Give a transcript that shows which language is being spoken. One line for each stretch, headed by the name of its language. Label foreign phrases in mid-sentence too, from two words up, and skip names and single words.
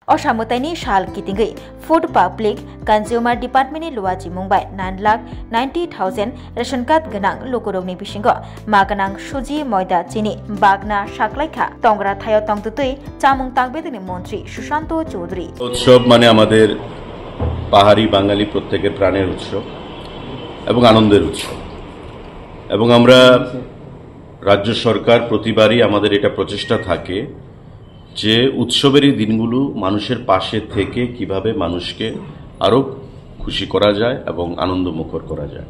Kok Borok: असामताइनि साल कितिंगै
English: Food Public Consumer
Kok Borok: डिपार्टमेन्टनि लुवाजि मुंबाय 9,90,000 रेशन कार्ड गोनां लोकरंनि बिसिंगो मागनां सुजि मयदा चिनि बागना साकलाइखा तंग्रा थायो तंगतुतै चामुं तांगबेदनि मन्त्री सुशाন্ত चौधरी।
Bangla: উৎসব মানে আমাদের পাহাড়ী বাঙালি প্রত্যেকের প্রাণের উৎসব এবং আনন্দের উৎসব এবং আমরা রাজ্য সরকার প্রতিবারই আমাদের এটা প্রচেষ্টা থাকে যে উৎসবের এই দিনগুলো মানুষের পাশে থেকে কিভাবে মানুষকে আরো খুশি করা যায় এবং আনন্দমুখর করা যায়।